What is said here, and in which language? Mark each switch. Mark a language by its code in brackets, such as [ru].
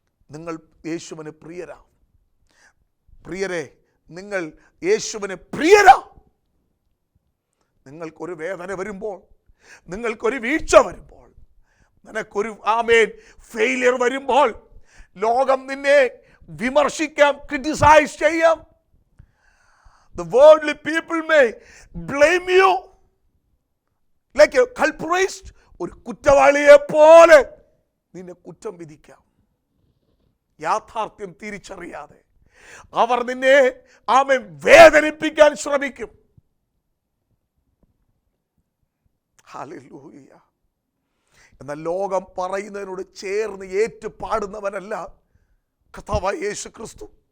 [ml] നിങ്ങൾ യേശുവിന് പ്രിയരാ. പ്രിയരെ, നിങ്ങൾ യേശുവിന് പ്രിയരാ. നിങ്ങൾക്കൊരു വേദന വരുമ്പോൾ, നിങ്ങൾക്കൊരു വീഴ്ച വരുമ്പോൾ, നിനക്കൊരു ഫെയിലിയർ വരുമ്പോൾ, ലോകം നിന്നെ വിമർശിക്കാം, ക്രിട്ടിസൈസ് ചെയ്യാം. [en] The worldly people may blame you like a culprit. [ml] ഒരു കുറ്റവാളിയെ പോലെ നിന്നെ കുറ്റം വിധിക്കാം. യാഥാർത്ഥ്യം തിരിച്ചറിയാതെ അവർ നിന്നെ വേദനിപ്പിക്കാൻ ശ്രമിക്കും. ഹല്ലേലൂയ. എന്നാൽ ലോകം പറയുന്നതിനോട് ചേർന്ന് ഏറ്റുപാടുന്നവനല്ല കർത്താവായ യേശു ക്രിസ്തു.